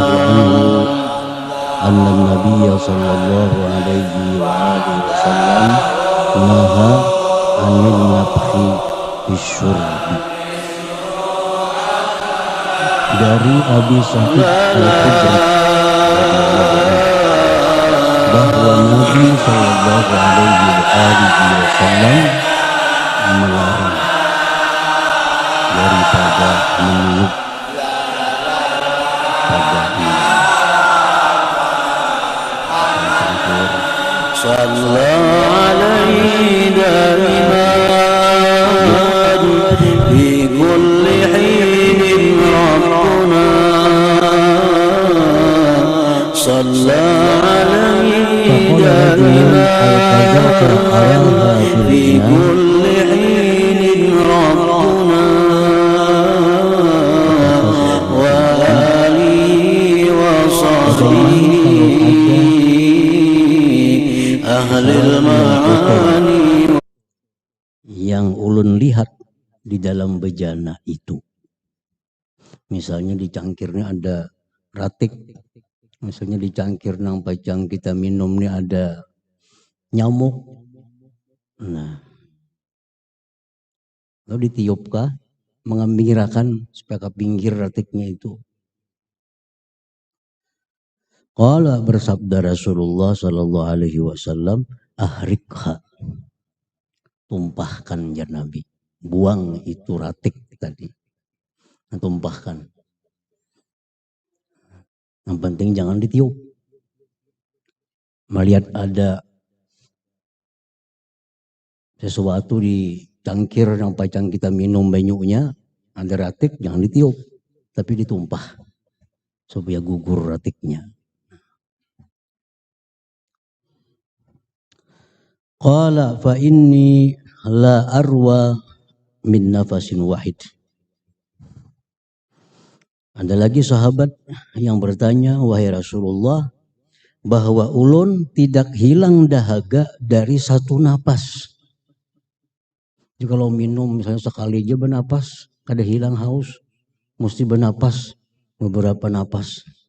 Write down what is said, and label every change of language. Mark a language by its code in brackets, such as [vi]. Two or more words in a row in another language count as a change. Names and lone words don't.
[ar] عنه أن النبي صلى الله عليه وآله وسلم نهى عن النفخ في الشرب. [id] Dari Abi Sa'id Al-Khudri bahwa Nabi [ar] صلى الله عليه وآله وسلم [id] melarang daripada meniup pada [ar] صلى الله عليه دائما في كل حين ربنا صلى الله عليه دائما في كل حين ربنا وآله وصحبه أهل المعاني. [bjn] Yang ulun lihat di dalam bejana itu, misalnya di cangkirnya ada ratik, misalnya di cangkir nang pacang kita minum ini ada nyamuk, nah lalu ditiupkah mengembirakan supaya ke pinggir ratiknya itu. [id] Qala bersabda Rasulullah [ar] صلى الله عليه وسلم, [bjn] ahrikha, tumpahkan ya Nabi, buang itu ratik tadi, tumpahkan. [id] Yang penting jangan ditiup. [bjn] Melihat ada sesuatu di cangkir yang pacang kita minum banyunya, ada ratik, jangan ditiup, tapi ditumpah supaya gugur ratiknya. [ar] قال فإني لا أروى من نفس واحد. [id] Ada lagi sahabat yang bertanya, wahai Rasulullah, bahwa ulun tidak hilang dahaga dari satu napas. [bjn] Jadi kalau minum misalnya sekali aja bernapas, kada hilang haus, mesti bernapas beberapa napas.